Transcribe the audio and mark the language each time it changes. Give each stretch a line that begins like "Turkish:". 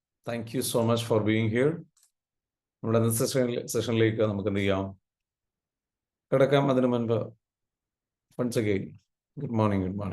English: Thank you so much for being here.
Malayalam: നമ്മുടെ സെഷനിലേക്ക് നമുക്ക് എന്ത് ചെയ്യാം, കിടക്കാം. അതിനു മുൻപ്
English: once again, good morning.